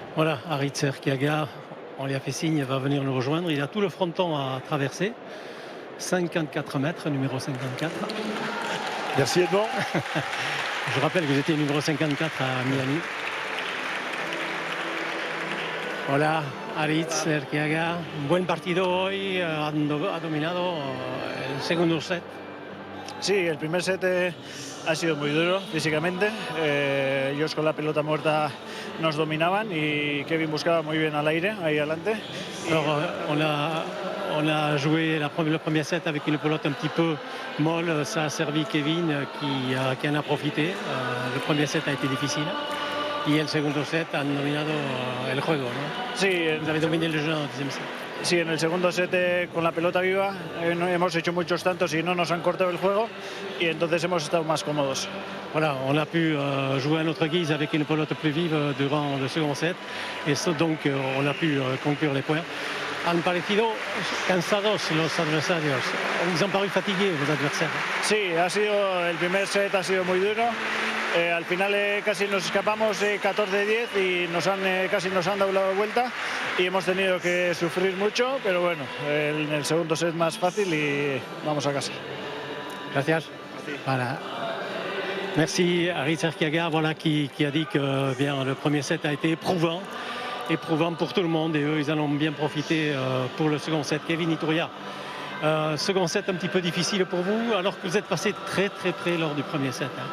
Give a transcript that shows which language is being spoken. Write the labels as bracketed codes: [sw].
[fr] Voilà, Aritz Arteaga, on lui a fait signe, il va venir nous rejoindre. Il a tout le fronton à traverser. 54 mètres, numéro 54. Merci Edmond. Je rappelle que j'étais numéro 54 à Miami. [es] Hola, Aritz Arteaga. Un buen partido hoy, ha dominado el segundo set. Sí, el primer set ha sido muy duro físicamente. Ellos con la pelota muerta nos dominaban y Kevin buscaba muy bien al aire, ahí adelante. [fr] Alors, on a joué le premier set avec une pelote un petit peu molle. Ça a servi Kevin qui en a profité. Le premier set a été difficile. [es] Y el segundo set han dominado el juego, ¿no? Sí, [fr] Vous avez dominé le jeu en deuxième set. [es] sí, en el segundo set con la pelota viva hemos hecho muchos tantos y no nos han cortado el juego y entonces hemos estado más cómodos. [fr] Voilà, on a pu jouer à notre guise avec une pelote plus vive durant le second set et donc on a pu conclure les points. [es] Han parecido cansados los adversarios. [fr] Ils ont paru fatigués, los adversaires. [es] Sí, el primer set ha sido muy duro. Al final casi nos escapamos 14-10 y casi nos han dado la vuelta y hemos tenido que sufrir mucho, pero bueno, en el segundo set más fácil y vamos a casa. Gracias. Voilà. [fr] Merci Aritz Arteaga, voilà, qui a dit que bien, le premier set a été éprouvant pour tout le monde et eux ils en ont bien profité pour le second set. Kevin Iturria, second set un petit peu difficile pour vous alors que vous êtes passé très près lors du premier set.